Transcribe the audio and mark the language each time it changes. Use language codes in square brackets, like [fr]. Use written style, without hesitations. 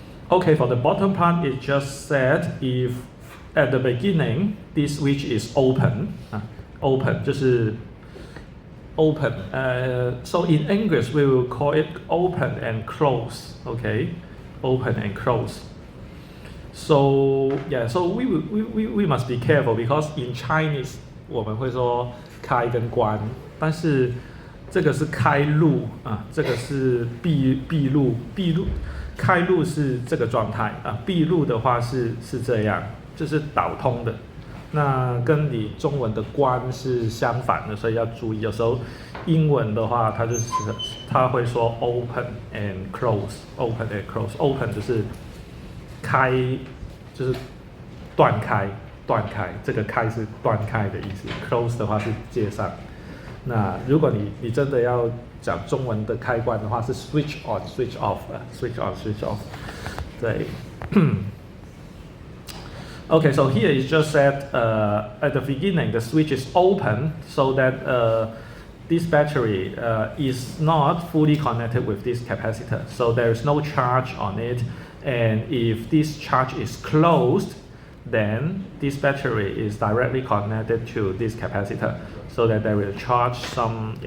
[en] Okay, for the bottom part, it just said if at the beginning this switch is open, open 就是 open. So in English we will call it open and close. Okay, open and close. So so we must be careful because in Chinese [zh] 我们会说开跟关，但是这个是开路这个是闭路。开路是这个状态闭路的话是这样，就是导通的。那跟你中文的关是相反的，所以要注意。有时候英文的话，它会说 [en] open and close，open and close。 [zh] open 就是开，就是断开，这个开是断开的意思。 close 的话是接上。那如果你真的要讲中文的开关的话，是 [en] switch on switch off， [zh] switch on switch off。对。 [en] Okay, so here it just said at the beginning the switch is open so that this battery is not fully connected with this capacitor, so there is no charge on it, and if this charge is closed, then this battery is directly connected to this capacitor, so that they will charge some.